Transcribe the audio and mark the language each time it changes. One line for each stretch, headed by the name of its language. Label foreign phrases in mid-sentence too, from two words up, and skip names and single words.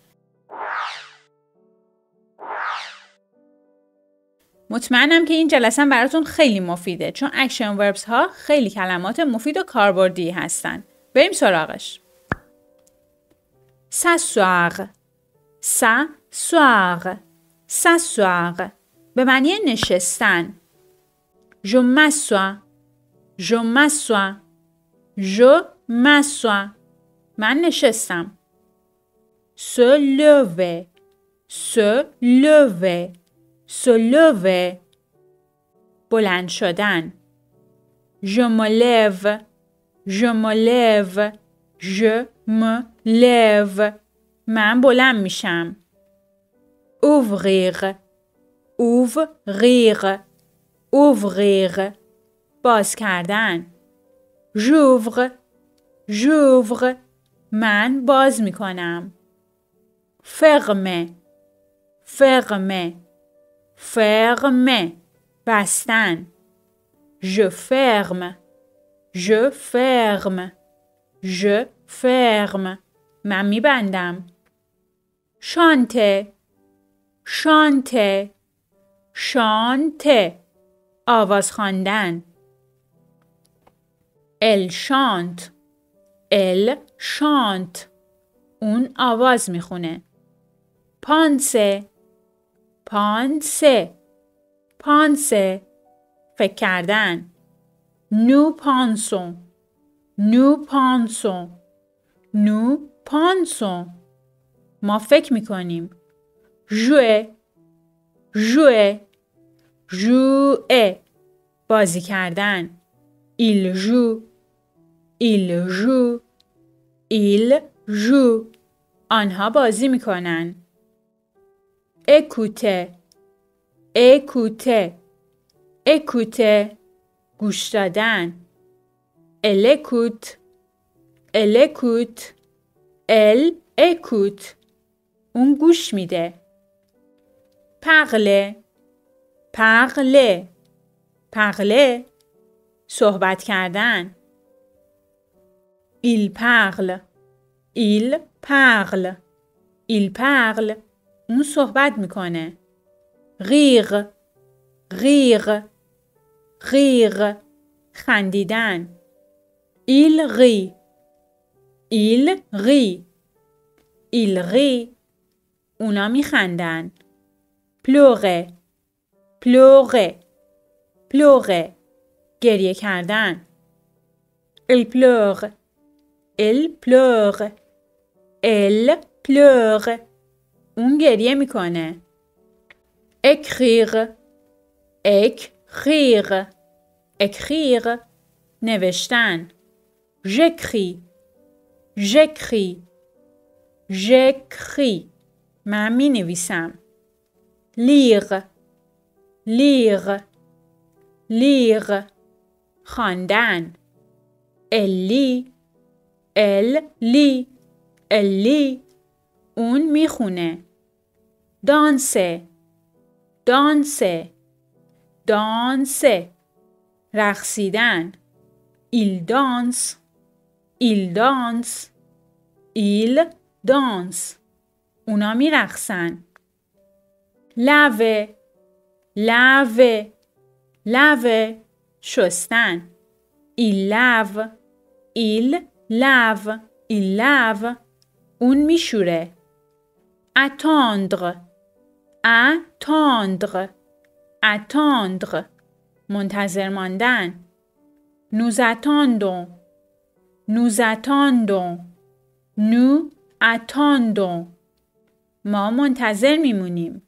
Persian: مطمئنم که این جلسه براتون خیلی مفیده چون
English: action verbs
Persian: ها خیلی کلمات مفید و کاربردی هستن. بریم سراغش.
French: s'asseoir، s'asseoir، s'asseoir
Persian: به معنی نشستن.
French: je m'assois، je m'assois، je m'assois
Persian: من نشستم.
French: se lever، se lever، se lever
Persian: بلند شدن.
French: je me lève، je me lève، je me lève
Persian: من بلند میشم.
French: ouvrir، ouvrir، ouvrir
Persian: باز کردن.
French: j'ouvre، j'ouvre
Persian: من باز میکنم.
French: fermer، fermer، fermer بستن. je ferme، je ferme، je ferme
Persian: من میبندم.
French: chanter، chanter، chanter
Persian: آواز خواندن.
French: elle chante، elle chante
Persian: اون آواز میخونه.
French: penser، penser، penser
Persian: فکر کردن.
French: nous pensons، nous pensons، nous pensons
Persian: ما فکر میکنیم.
French: jouer، jouer، jouer
Persian: بازی کردن.
French: il joue، il joue، il joue
Persian: آنها بازی میکنن.
French: écouter، écouter، écouter
Persian: گوش دادن.
French: elle écoute، elle écoute، elle écoute
Persian: اون گوش میده.
French: parler، parler، parler
Persian: صحبت کردن.
French: il parle، il parle، il parle
Persian: اون صحبت میکنه.
French: rire، rire، rire خندیدن. il rit، il rit، il rit
Persian: اونا میخندن.
French: pleurer، pleurer، pleurer
Persian: گریه کردن.
French: elle pleure، elle pleure، elle pleure
Persian: اون گریه میکنه.
French: écrire، écrire، écrire نوشتن. j'écris، j'écris، j'écris
Persian: من می نویسم.
French: lire، lire، lire خواندن. elle lit، elle lit، elle lit
Persian: اون میخونه.
French: danser، danser، danser رقصیدن. il danse، il danse، il danse
Persian: اونا میرقصن.
French: laver، laver، laver شستن. il lave، il lave، il lave
Persian: اون میشوره.
French: attendre، attendre، attendre
Persian: منتظر ماندن.
French: nous attendons، nous attendons، nous attendons
Persian: ما منتظر میمونیم.